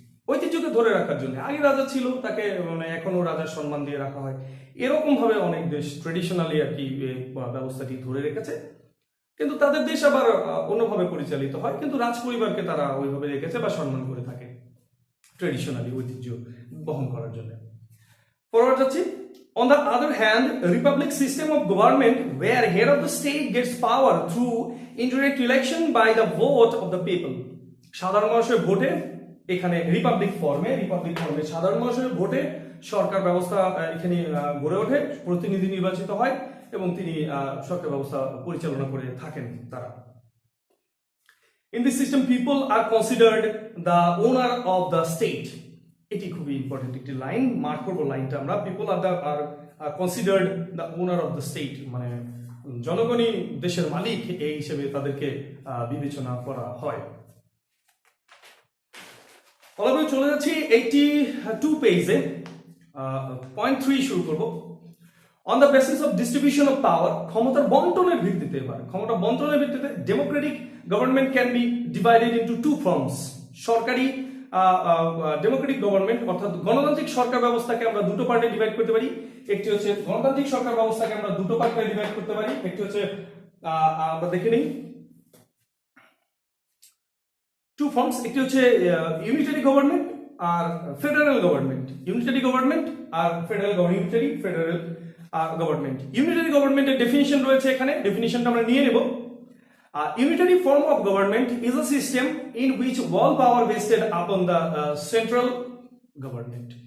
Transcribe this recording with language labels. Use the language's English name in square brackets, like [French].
[Bangla] ঐতিহ্যকে ধরে রাখার জন্য। আগে রাজা ছিল, তাকে মানে এখনো রাজার সম্মান দিয়ে রাখা হয়। এরকম ভাবে অনেক দেশ ট্রেডিশনালি আর কি ব্যবস্থাটি ধরে রেখেছে, কিন্তু তাদের দেশ আবার অন্যভাবে পরিচালিত হয়, কিন্তু রাজ পরিবারকে তারা ওইভাবে রেখেছে বা সম্মান করে থাকে ট্রেডিশনালি ঐতিহ্য বহন করার জন্য। ফরওয়ার্ড যাচ্ছি। [English] On the other hand, a republic system of government where head of the state gets power through indirect election by the vote of the people. [Bangla] সাধারণ মানুষের ভোটে, এখানে রিপাবলিক ফর্মে সাধারণ মানুষের ভোটে সরকার ব্যবস্থা এখানে গড়ে ওঠে, প্রতিনিধি নির্বাচিত হয় এবং তিনি সরকার ব্যবস্থা পরিচালনা করে থাকেন তারা। [English] In this system, people are considered the owner of the state. [Bangla] এটি খুবই ইম্পর্টেন্ট একটি লাইন, মার্ক করবো লাইনটা আমরা। [English] people are considered the owner of the state, [Bangla] মানে জনগণই দেশের মালিক, এই হিসেবে তাদেরকে বিবেচনা করা হয়। তাহলে চলে যাচ্ছি 82 পেজে, পয়েন্ট 3 শুরু করব। [English] on the basis of distribution of power, [Bangla] ক্ষমতার বন্টনের ভিত্তিতে, এবার ক্ষমতা বন্টনের ভিত্তিতে [English] Democratic government can be divided into two forms. [Bangla] সরকারি ডেমোক্রেটিক গভর্নমেন্ট অর্থাৎ গণতান্ত্রিক সরকার ব্যবস্থাকে আমরা দুটো পার্টে ডিভাইড করতে পারি। একটি হচ্ছে গণতান্ত্রিক সরকার ব্যবস্থাকে আমরা দুটো পার্টে ডিভাইড করতে পারি। একটি হচ্ছে আমরা দেখে নিই টু ফর্মস, একটি হচ্ছে ইউনিটারি গভর্নমেন্ট আর ফেডারেল গভর্নমেন্ট। ইউনিটারি গভর্নমেন্ট আর federal unitary federal government. Unitary গভর্নমেন্টের ডেফিনিশন রয়েছে এখানে, ডেফিনিশনটা আমরা নিয়ে নেব। [English] Unitary form of government is a system in which all power vested upon the central government.